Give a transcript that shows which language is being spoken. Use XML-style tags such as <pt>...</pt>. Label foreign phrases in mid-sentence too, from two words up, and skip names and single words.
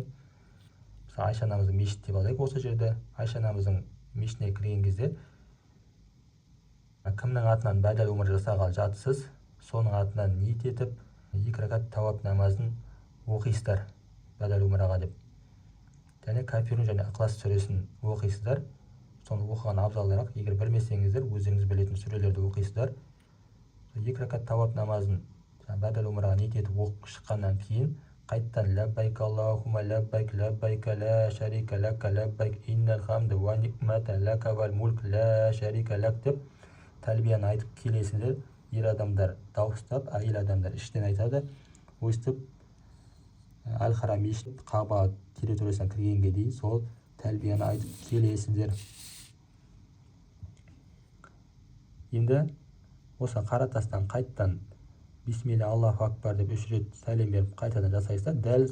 <kk>Айша анамыздың мешіті деп алайық осы жерде. Айша анамыздың мешітіне кірген кезде кімнің атынан бәдәл умра жасағалы жатсыз, соның атынан ниет етіп, 2 ракат тауап намазын оқисыздар бәдәл умраға деп. Және Кафирун және Ықылас сүресін оқисыздар. Соны оқыған абзалырақ. Егер білмесеңіздер, өздеріңіз білетін сүрелерді оқисыздар. 2 ракат тауап намазын бәдәл умраға ниет етіп оқып шыққаннан кейін қайттан</kk> <ar>لبيك اللهم لبيك لبيك لا شريك لك لبيك إن الحمد والنعمة لك والملك لا شريك لك</ar> <kk>деп тәлбияны айтып келесіздер. Ер адамдар дауыстап, әйел адамдар іштен айтады. Өстіп Әл-Харам мешіт Кағба территориясына кіргенге дейін сол тәлбияны айтып келесіздер. Енді осы қара тастан қайттан</kk> <ar>بسم الله الله أكبر</ar> <kk>деп 3 рет сәлем беріп қайтадан жасайсыздар.</kk>